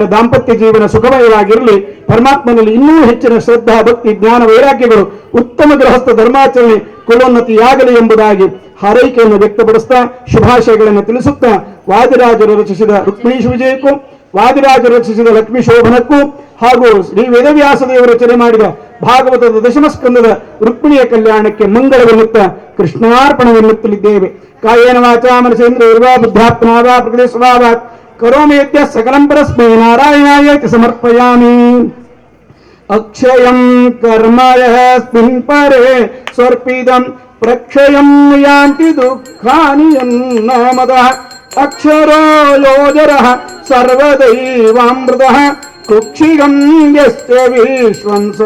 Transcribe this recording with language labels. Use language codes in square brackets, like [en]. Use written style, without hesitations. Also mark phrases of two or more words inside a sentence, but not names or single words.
[kn] ದಾಂಪತ್ಯ ಜೀವನ ಸುಖಮಯವಾಗಿರಲಿ, ಪರಮಾತ್ಮನಲ್ಲಿ ಇನ್ನೂ ಹೆಚ್ಚಿನ ಶ್ರದ್ಧಾ ಭಕ್ತಿ ಜ್ಞಾನ ವೈರಾಗ್ಯಗಳು, ಉತ್ತಮ ಗೃಹಸ್ಥ ಧರ್ಮಾಚರಣೆ ಕುಲೋನ್ನತಿಯಾಗಲಿ ಎಂಬುದಾಗಿ ಹಾರೈಕೆಯನ್ನು ವ್ಯಕ್ತಪಡಿಸ್ತಾ ಶುಭಾಶಯಗಳನ್ನು ತಿಳಿಸುತ್ತಾ, ವಾದಿರಾಜರು ರಚಿಸಿದ ರುಕ್ಮಿಣೀಶ ವಿಜಯಕ್ಕೂ, ವಾದಿರಾಜರು ರಚಿಸಿದ ಲಕ್ಷ್ಮೀ ಶೋಭನಕ್ಕೂ ಹಾಗೂ ಶ್ರೀ ವೇದವ್ಯಾಸ ದೇವರು ರಚನೆ ಮಾಡಿದ ಭಾಗವತದ ದಶಮಸ್ಕಂದದ ರುಕ್ಮಿಣಿಯ ಕಲ್ಯಾಣಕ್ಕೆ ಮಂಗಳವೆನ್ನುತ್ತಾ ಕೃಷ್ಣಾರ್ಪಣವೆನ್ನುತ್ತಲಿದ್ದೇವೆ. [sa] ಕಾಯೇನ ವಾಚಾ ಮನಸೇಂದ್ರಿಯರ್ವಾ ಬುದ್ಧಾತ್ಮನಾ ವಾ ಪ್ರಕೃತಿ ಸ್ವಭಾವಾತ್ ಕರೋಮಿ ಯದ್ಯಃ ಸಕಲಂ ಪರಸ್ಮೈ ನಾರಾಯಣಾಯ ಇತಿ ಸಮರ್ಪಯಾಮಿ. ಅಕ್ಷಯಂ ಕರ್ಮ ಯಸ್ಮಿನ್ ಪರೇ ಸ್ವರ್ಪಿದಂ ಪ್ರಕ್ಷಯಂ ಯಾಂತಿ ದುಃಖಾನಿ ಯನ್ನಾಮದಃ ಅಕ್ಷರೋ ಯೋಜರಃ ಸರ್ವದೈವಾಮೃತಃ ಕುಕ್ಷಿಗಂ ಯಸ್ಯ ವಿಶ್ವಂ